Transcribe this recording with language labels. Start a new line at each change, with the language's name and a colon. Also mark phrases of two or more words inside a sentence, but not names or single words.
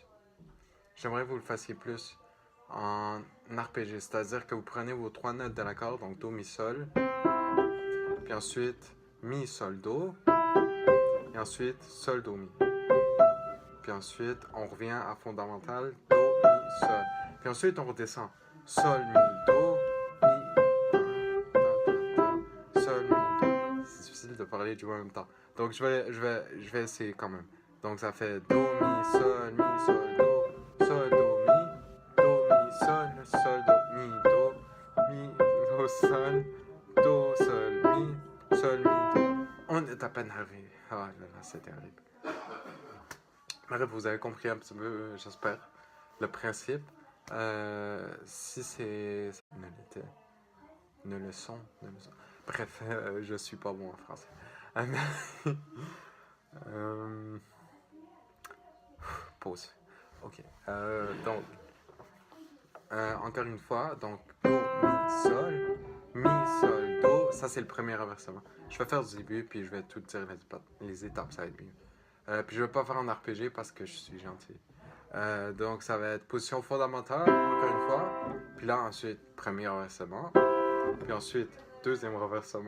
French: J'aimerais que vous le fassiez plus en arpégé, c'est-à-dire que vous prenez vos trois notes de l'accord, donc do, mi, sol, puis ensuite mi, sol, do, et ensuite sol, do, mi. Puis ensuite, on revient à fondamental, do, mi, sol. Puis ensuite, on redescend, sol, mi, do, mi, sol, mi, do. C'est difficile de parler et de jouer en même temps. Donc je vais essayer quand même. Donc ça fait do, mi, sol, do, sol, do, mi, sol, mi, do, sol, mi, do. On est à peine arrivé. Ah là là, c'est terrible. Bref, vous avez compris un petit peu, j'espère, le principe. Si c'est une leçon. Bref, je suis pas bon en français. Pause. Ok. Donc, encore une fois, donc do, mi, sol, do. Ça, c'est le premier renversement. Je vais faire du début, puis je vais tout dire les étapes, ça va être mieux. Puis je vais pas faire en RPG parce que je suis gentil. Donc, ça va être position fondamentale, encore une fois. Puis là, ensuite, premier renversement. Puis ensuite, deuxième renversement.